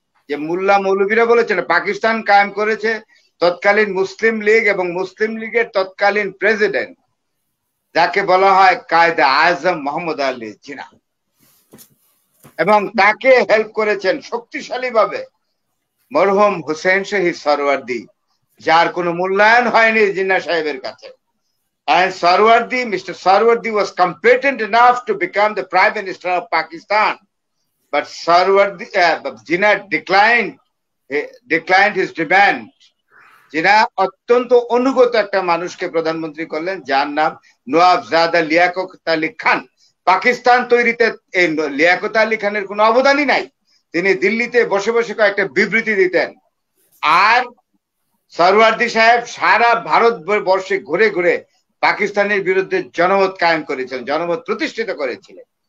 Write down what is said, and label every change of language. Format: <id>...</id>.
<bn>যে মোল্লা মৌলবীরা বলেছেন পাকিস্তান কায়েম করেছে তৎকালীন মুসলিম লীগ এবং মুসলিম লীগের তৎকালীন প্রেসিডেন্ট যাকে বলা হয় কায়েদে আজম মোহাম্মদ আলী জিনা, এবং তাকে হেল্প করেছেন শক্তিশালী ভাবে মরহুম হুসেন শহীদ সরওয়ার্দী, যার কোনো মূল্যায়ন হয়নি জিন্না সাহেবের কাছে।</bn> <en>And Mr. Sarwardi was competent enough to become the Prime Minister of Pakistan, but Jinnah declined his demand.</en> <bn>Jinnah অত্যন্ত অনুগত একটা মানুষকে প্রধানমন্ত্রী করলেন, যার নাম নওয়াবজাদা লিয়াকত আলী খান। পাকিস্তান তৈরিতে এই লিয়াকত আলী খানের কোনো অবদানই নাই। তিনি দিল্লিতে বসে বসে কয়েকটা বিবৃতি দিতেন, আর সরওয়ার্দী সাহেব সারা ভারতবর্ষে ঘুরে ঘুরে পাকিস্তানের বিরুদ্ধে জনমত কায়েম করেছিলেন, জনমত প্রতিষ্ঠিত করেছিলেন।</bn>